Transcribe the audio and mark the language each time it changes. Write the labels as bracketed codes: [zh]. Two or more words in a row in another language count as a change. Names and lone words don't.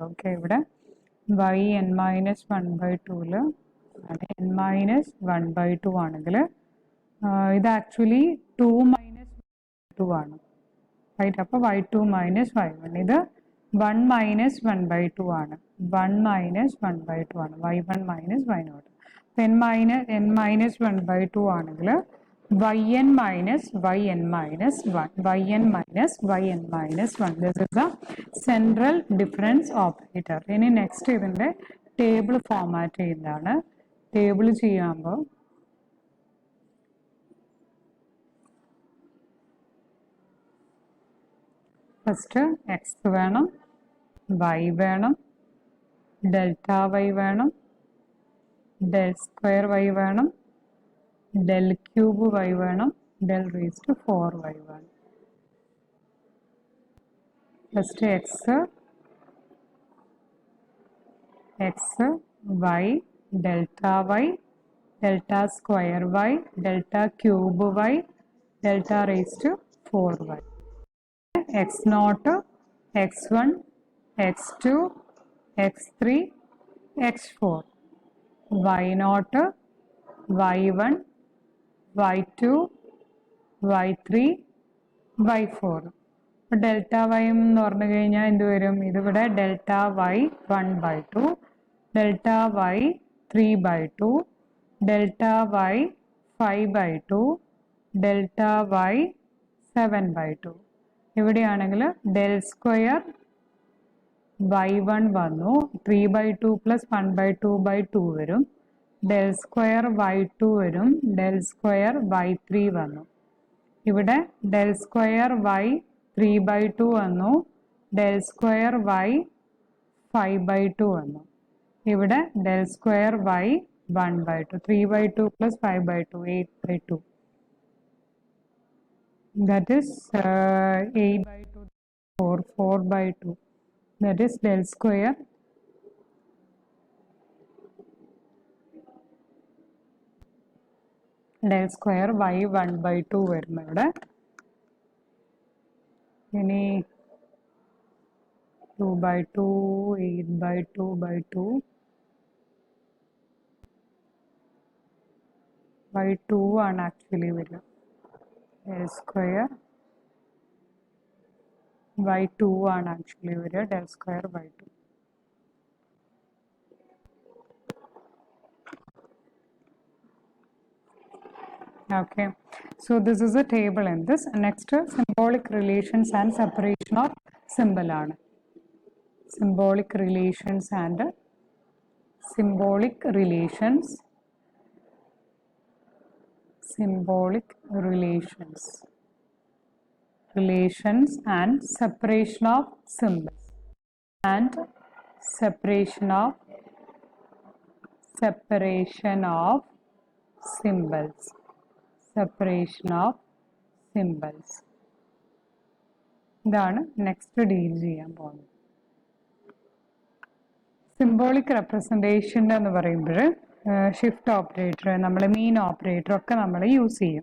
[ml] ഓക്കെ, ഇവിടെ yn-1/2ൽ n-1/2 ആണെങ്കിൽ ഇത് ആക്ച്വലി 2-2 ആണ്, റൈറ്റ്. അപ്പോൾ y2 മൈനസ് y1 ഇത് 1-1/2 ആണ്. 1-1/2 ആണ് y1 മൈനസ് y0. n-1/2 ആണെങ്കിൽ [en] yn minus yn-1. This is the central difference operator. [ml] ഇനി നെക്സ്റ്റ് ഇതിൻ്റെ [en] table format [ml] ചെയ്യുന്നതാണ്. ടേബിൾ ചെയ്യുമ്പോൾ [en] first x [ml] വേണം, വൈ വേണം, ഡെൽറ്റ വൈ വേണം, [en] del square y [ml] വേണം, [en] del cube y [ml] വേണം, [en] del raise to 4y [ml] വേണം. [en] first x y delta y delta square y delta cube y delta raise to 4y. x0 x1 x2 x3 x4 y0 y1 y2 y3 y4. delta y [ml] എന്ന് പറഞ്ഞു കഴിഞ്ഞാൽ എന്ത് വരും? ഇതിവിടെ [en] delta y 1/2 delta y 3/2 delta y 5/2 delta y 7/2. [ml] ഇവിടെയാണെങ്കിൽ [en] del square y1 [ml] വന്നു 3/2 പ്ലസ് 1/2/2 വരും. [en] del square y2 [ml] വരും. [en] del square y3 [ml] വന്നു. ഇവിടെ [en] del square y 3/2 [ml] വന്നു. [en] del square y 5/2 [ml] വന്നു. ഇവിടെ [en] del square y 1/2 3/2 plus 5/2 8/2. That is 8/2 4/2. That is del square y 1/2 [ml] വരുന്നു ഇവിടെ. ഇനി 2/2 8/2/2 y2 ആണ് ആക്ച്വലി വരിക. [en] del square y2 [ml] ആണ് ആക്ച്വലി വരിക. [en] del square y2. Okay, so this is a table in this. Next, symbolic relations and separation of symbol ആണ്. Symbolic relations symbolic relations and separation of symbols and separation of symbols. [ml] ഇതാണ് നെക്സ്റ്റ് ഡീൽ ചെയ്യാൻ പോകുന്നത്. [en] symbolic representation [ml] എന്ന് പറയുമ്പോൾ [en] shift operator, [ml] നമ്മൾ [en] mean operator [ml] ഒക്കെ നമ്മൾ യൂസ് ചെയ്യും.